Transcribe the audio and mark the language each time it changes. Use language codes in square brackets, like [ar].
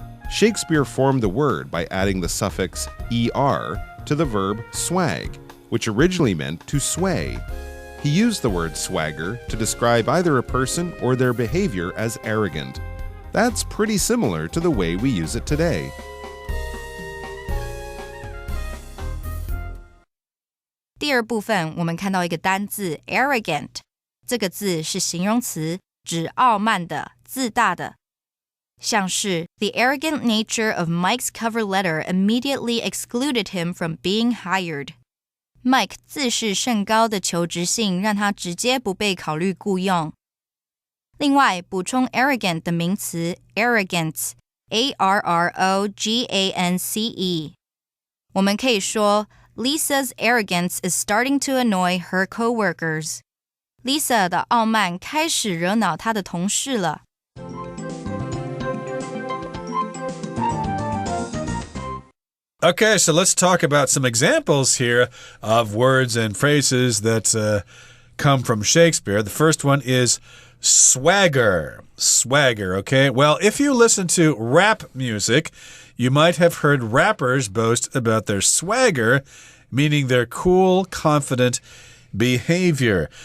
[en] Shakespeare formed the word by adding the suffix er to the verb swag, which originally meant to sway. He used the word swagger to describe either a person or their behavior as arrogant. That's pretty similar to the way we use it today. [zh] (第二部分我们看到一个单字 arrogant， 这个字是形容词，指傲慢的、自大的。像是 [en] The arrogant nature of Mike's cover letter immediately excluded him from being hired. [zh] Mike 自视甚高的求职信让他直接不被考虑雇用。另外，补充 arrogant 的名词 arrogance, A-R-R-O-G-A-N-C-E。我们可以说 [en] Lisa's arrogance is starting to annoy her coworkers. [zh] Lisa 的傲慢开始惹恼她的同事了。 [en] Okay, so let's talk about some examples here of words and phrases that come from Shakespeare. The first one is swagger. Swagger, okay? Well, if you listen to rap music, you might have heard rappers boast about their swagger, meaning their cool, confident behavior.